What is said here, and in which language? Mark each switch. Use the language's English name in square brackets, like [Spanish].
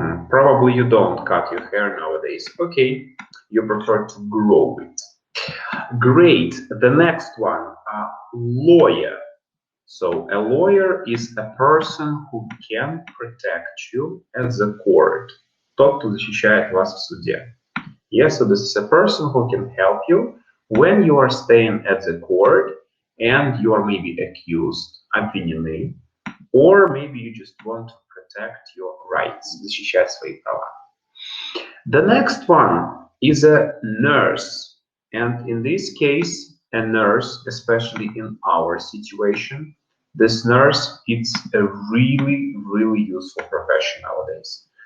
[English] Probably you don't cut your hair nowadays. Okay, you prefer to grow it. Great. The next one, lawyer. So a lawyer is a person who can protect you at the court. [Russian] Тот, кто защищает вас в суде. [English] Yes, so this is a person who can help you when you are staying at the court and you are maybe accused, обвинены, or maybe you just want to protect your rights, [Russian] защищать свои права. [English] The next one is a nurse, and in this case, a nurse, especially in our situation, this nurse is a really, really useful profession nowadays.